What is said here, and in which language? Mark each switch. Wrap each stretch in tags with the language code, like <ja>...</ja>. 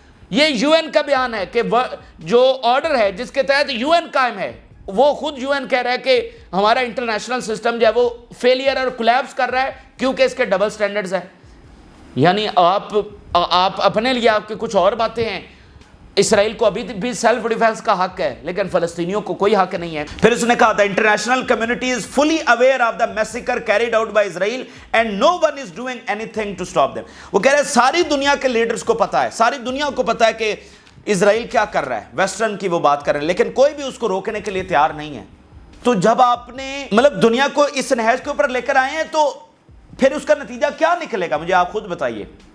<ur>یہ you N کا بیان ہے کہ جو آرڈر ہے جس کے تحت یو این قائم ہے, وہ خود یو این کہہ رہا ہے کہ ہمارا انٹرنیشنل سسٹم جو ہے وہ فیلئر اور کولیپس کر رہا ہے کیونکہ اس کے ڈبل سٹینڈرڈز ہیں. یعنی آپ اپنے لیے آپ کی کچھ اور باتیں ہیں. اسرائیل کو ابھی بھی سیلف ڈیفense کا حق ہے, لیکن فلسطینیوں کو کوئی حق نہیں ہے. پھر اس نے کہا</ur> <en>the international community is fully aware of the massacre carried out by Israel and no one is doing anything to stop them.</en> <ur>وہ کہہ رہے ہیں ساری دنیا کے لیڈرز کو پتا ہے, ساری دنیا کو پتا ہے کہ اسرائیل کیا کر رہا ہے, ویسٹرن کی وہ بات کر رہے ہیں, لیکن کوئی بھی اس کو روکنے کے لیے تیار نہیں ہے. تو جب آپ نے مطلب دنیا کو اس نہج کے اوپر لے کر آئے ہیں تو پھر اس کا نتیجہ کیا نکلے گا, مجھے آپ خود بتائیے.</ur>